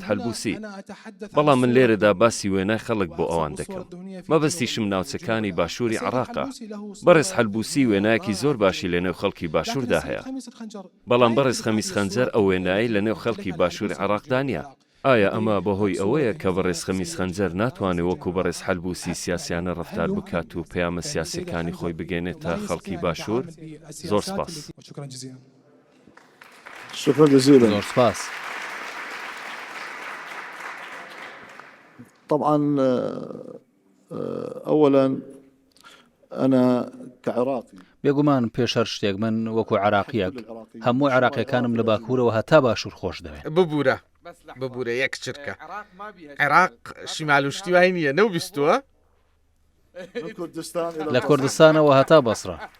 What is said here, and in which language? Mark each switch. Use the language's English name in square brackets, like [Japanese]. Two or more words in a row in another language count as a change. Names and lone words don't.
[Central Kurdish] حەلبوسی بەڵام من لێرەدا باسی وێنای خەڵک بۆ ئەوان دەکەم مەبەستیشم ناوچەکانی باشووری عێراقا بەڕێز حەلبوسی وێنایەکی زۆر باشی لە نێو خەڵکی باشووردا هەیە بەڵام بەڕێز خەمیس خەنجەر ئەو وێنایی لە نێو خەڵکی باشووری عێراقدا نییە ئایا ئەمە بەهۆی ئەوەیە کە بەڕێز خەمیس خەنجەر ناتوانێت وەکو بەڕێز حەلبوسی سیاسیانە ڕەفتار بکات و پەیامە سیاسیەکانی خۆی بگەێنێتە خەڵکی باشوور زۆر سپاس [Arabic] شكرا جزيلا [Central Kurdish] زۆر سپاس [Arabic] طبعا أولا أنا كعراقي [Central Kurdish] بێگومان پێشەر شتێک من وەکو عراقیەک هەموو عراقیەکانم لە باکوورەوە هەتا باشوور خۆش دەوێت ببوورە یەک چرکە عێراق شیمال و شتی وای نییە نەو بیستووە لە کوردستانەوە هەتا بەسرە